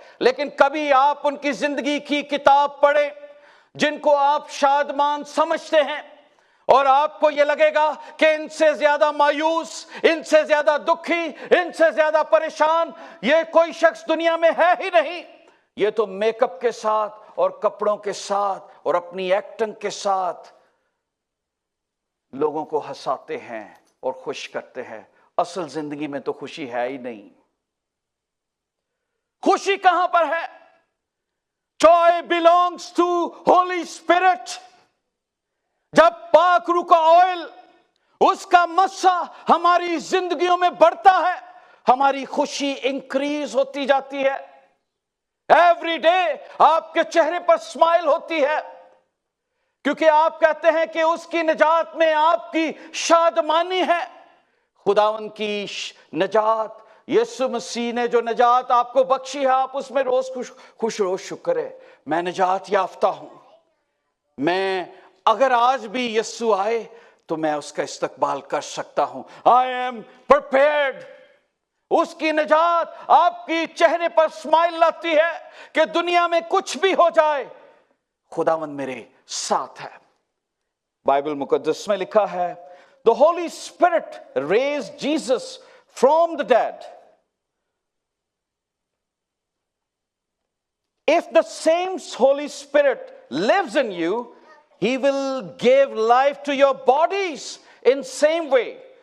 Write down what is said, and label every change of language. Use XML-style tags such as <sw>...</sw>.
<ur>لیکن کبھی آپ ان کی زندگی کی کتاب پڑھیں جن کو آپ شادمان سمجھتے ہیں، اور آپ کو یہ لگے گا کہ ان سے زیادہ مایوس، ان سے زیادہ دکھی، ان سے زیادہ پریشان یہ کوئی شخص دنیا میں ہے ہی نہیں. یہ تو میک اپ کے ساتھ اور کپڑوں کے ساتھ اور اپنی ایکٹنگ کے ساتھ لوگوں کو ہنساتے ہیں اور خوش کرتے ہیں. اصل زندگی میں تو خوشی ہے ہی نہیں. خوشی کہاں پر ہے؟</ur> <en>Joy belongs to Holy Spirit.</en> <ur>جب پاک روح کا آئل، اس کا مسا ہماری زندگیوں میں بڑھتا ہے، ہماری خوشی انکریز ہوتی جاتی ہے. ایوری ڈے آپ کے چہرے پر اسمائل ہوتی ہے، کیونکہ آپ کہتے ہیں کہ اس کی نجات میں آپ کی شادمانی ہے. خداوند کی نجات، یسوع مسیح نے جو نجات آپ کو بخشی ہے، آپ اس میں روز خوش روز شکر ہے. میں نجات یافتہ ہوں. میں اگر آج بھی یسوع آئے تو میں اس کا استقبال کر سکتا ہوں.</ur> <en>I am prepared.</en> <ur>اس کی نجات آپ کی چہرے پر اسمائل لاتی ہے کہ دنیا میں کچھ بھی ہو جائے، خداوند میرے ساتھ ہے. بائبل مقدس میں لکھا ہے</ur> <en>The Holy Spirit raised Jesus from the dead. If the same Holy Spirit lives in you, He will give life to your bodies in same way.</en>